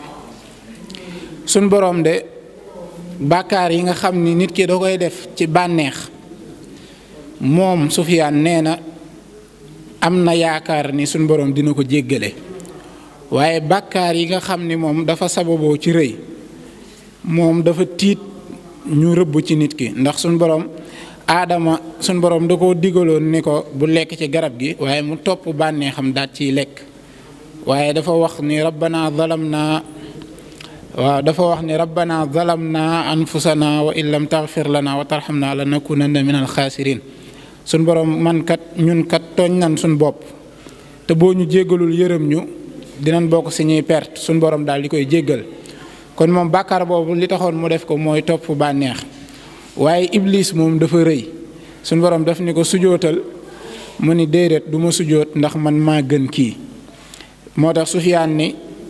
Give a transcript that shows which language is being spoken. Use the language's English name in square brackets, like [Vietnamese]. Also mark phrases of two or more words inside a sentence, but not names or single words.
[Wolof] suñ boroom de bàkkaar yi nga xam ni nit ki da koy def ci bànneex moom Sufyaan nee na am na yaakaar ni suñ boroom dina ko jéggale waaye bàkkaar yi nga xam ni moom dafa sababoo ci rëy moom dafa tiit ñu rëbb ci nit ki ndax suñ boroom aadama suñ boroom da koo digaloon ni ko bu lekk ci garab gi waaye mu topp bànneexam daat ciy lekk waaye dafa wax ni rabbana [Arabic] ظلمنا أنفسنا وإن لم تغفر لنا وترحمنا لنكونن من الخاسرين [Wolof] suñ boroom ñun kat tooñ nan suñ bopp te boo ñu jéggalul yërëm ñu dinañ bokk si ñuy perte suñ boroom daal di koy jéggal kon moom bàkkaar boobu li taxoon mu def ko mooy topp bànneex waaye iblis moom dafa rëy suñ boroom daf ni ko sujootal mu ni déedéet du ma sujoot ndax man maa gën kii moo tax Sufyaan ni